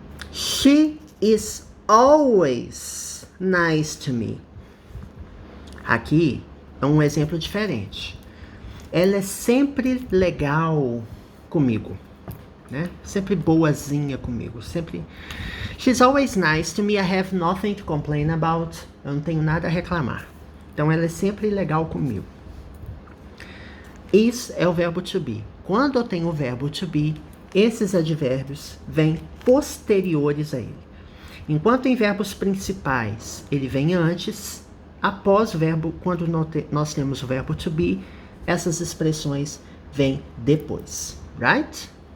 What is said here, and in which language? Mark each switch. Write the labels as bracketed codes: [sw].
[en] She is always nice to me. [pt] Aqui é um exemplo diferente. Ela é sempre legal comigo, né? Sempre boazinha comigo, sempre. [en] She's always nice to me, I have nothing to complain about. [pt] Eu não tenho nada a reclamar. Então ela é sempre legal comigo. Is é o verbo to be. Quando eu tenho o verbo to be, esses advérbios vêm posteriores a ele. Enquanto em verbos principais ele vem antes, após o verbo, quando nós temos o verbo to be, essas expressões vêm depois. Right?